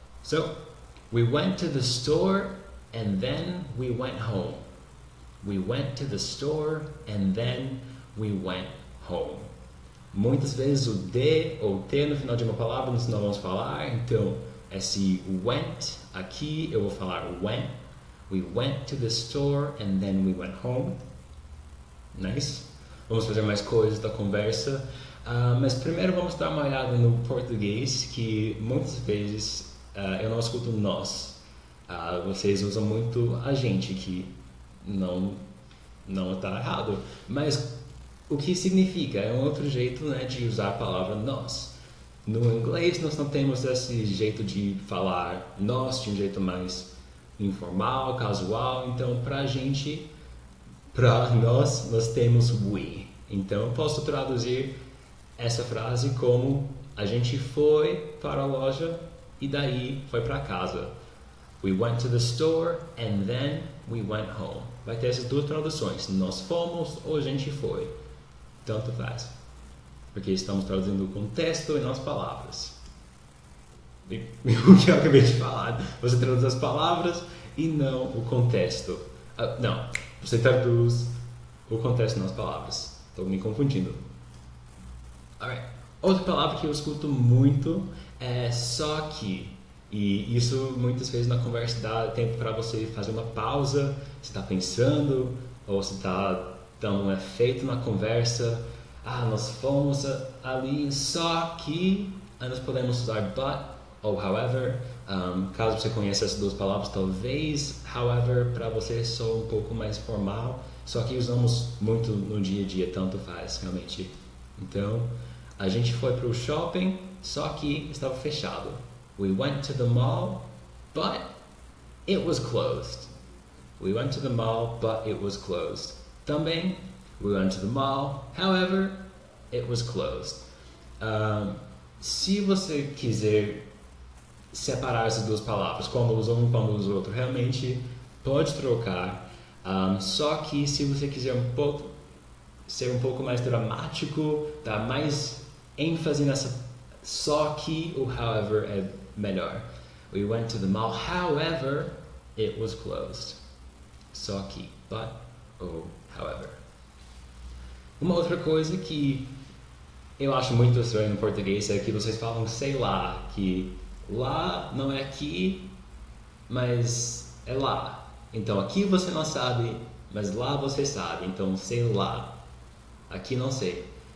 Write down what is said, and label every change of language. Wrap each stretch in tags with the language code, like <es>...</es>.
<en>So, we went to the store and then we went home. We went to the store and then we went home.</en> <pt>Muitas vezes o D ou T no final de uma palavra nós não vamos falar, então esse went aqui eu vou falar went.</pt> <en>We went to the store and then we went home. Nice?</en> <pt>Vamos fazer mais coisas da conversa, mas primeiro vamos dar uma olhada no português, que muitas vezes eu não escuto nós. Vocês usam muito a gente, que não está errado, mas o que significa? É um outro jeito, né, de usar a palavra nós. No inglês nós não temos esse jeito de falar nós de um jeito mais informal, casual, então para nós temos we. Então eu posso traduzir essa frase como a gente foi para a loja e daí foi para casa.</pt> <en>We went to the store and then we went home.</en> <pt>Vai ter essas duas traduções, nós fomos ou a gente foi. Tanto faz, porque estamos traduzindo o contexto e não as palavras. O que eu acabei de falar, você traduz as palavras e não o contexto. Não, você traduz o contexto nas palavras. Estou me confundindo. Alright. Outra palavra que eu escuto muito é só que. E isso muitas vezes na conversa dá tempo para você fazer uma pausa, você está pensando, ou você está dando um efeito na conversa. Nós fomos ali, só que nós podemos usar but ou however. Caso você conheça essas duas palavras, talvez however para você soa um pouco mais formal, só que usamos muito no dia a dia, tanto faz realmente. Então, a gente foi para o shopping, só que estava fechado.</pt> <en>We went to the mall, but it was closed. We went to the mall, but it was closed. Também, we went to the mall, however, it was closed.</en> <pt>Se você quiser separar essas duas palavras, quando usa um, quando usa o outro, realmente pode trocar. Só que se você quiser ser um pouco mais dramático, dar mais ênfase nessa só que, o however é melhor.</pt> <en>We went to the mall, however, it was closed.</en> <pt>Só que, but, ou however. Uma outra coisa que eu acho muito estranho no português é que vocês falam sei lá, que lá não é aqui, mas é lá. Então aqui você não sabe, mas lá você sabe. Então sei lá, aqui não sei.</pt>